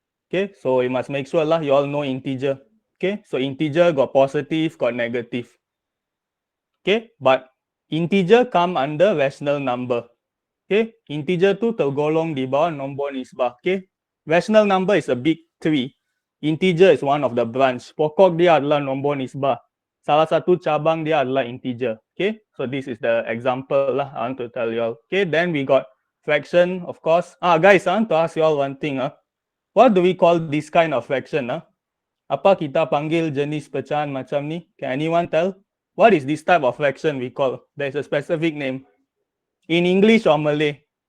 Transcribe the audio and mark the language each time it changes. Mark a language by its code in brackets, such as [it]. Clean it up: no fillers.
[en] Okay, so you must make sure lah you all know integer. Okay, so integer got positive, got negative. Okay, but integer come under rational number. Okay, integer [ms] tu tergolong di bawah nombor nisbah. [en] Okay, rational number is a big tree. Integer is one of the branch. [ms] Pokok dia adalah nombor nisbah. Salah satu cabang dia adalah integer. [en] Okay, so this is the example lah I want to tell you all. Okay, then we got fraction, of course. Guys, I want to ask you all one thing. What do we call this kind of fraction? [ms] Apa kita panggil jenis pecahan macam ni? [en] Can anyone tell? What is this type of fraction we call? There is a specific name. In English or Malay?